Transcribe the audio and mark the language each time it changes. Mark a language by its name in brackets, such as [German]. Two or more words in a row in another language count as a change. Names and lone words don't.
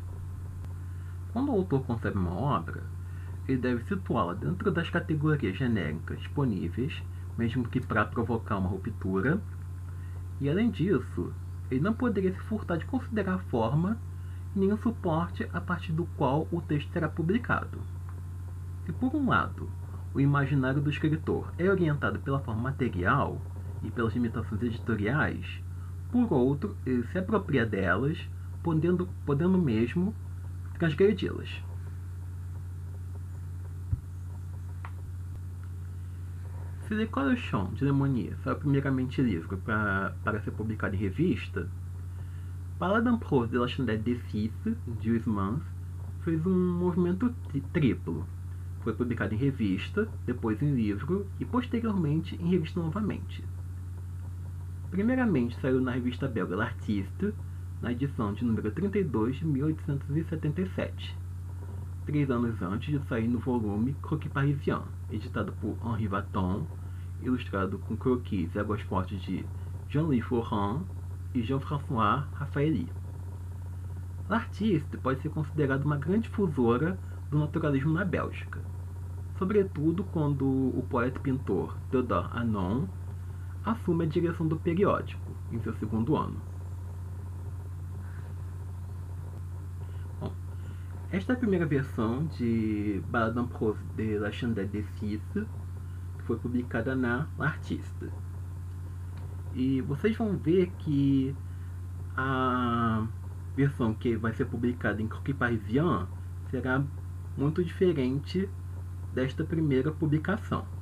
[Portuguese] Quando o autor concebe uma obra, ele deve situá-la dentro das categorias genéricas disponíveis, mesmo que para provocar uma ruptura, e além disso, ele não poderia se furtar de considerar a forma e nem o suporte a partir do qual o texto será publicado. Se por um lado, o imaginário do escritor é orientado pela forma material e pelas limitações editoriais, por outro, ele se apropria delas, podendo mesmo transgredi-las. Se L'École Chant de Lemonnier saiu primeiramente livro para ser publicado em revista, Ballade en prose de la Chandelle de Six, de Huysmans, fez um movimento triplo. Foi publicado em revista, depois em livro e posteriormente em revista novamente. Primeiramente saiu na revista belga L'Artiste, na edição de número 32 de 1877, 3 anos antes de sair no volume Croquis Parisien, editado por Henri Vaton, ilustrado com croquis e águas fortes de Jean-Louis Fourrin e Jean-François Raffaelli. L'Artiste pode ser considerado uma grande difusora do naturalismo na Bélgica, sobretudo quando o poeta e pintor Théodore Hannon assume a direção do periódico em seu segundo ano. Bom, esta é a primeira versão de Ballade en prose de la Chandelle de Six, que foi publicada na L'Artiste. E vocês vão ver que a versão que vai ser publicada em Croquis Parisien será muito diferente desta primeira publicação.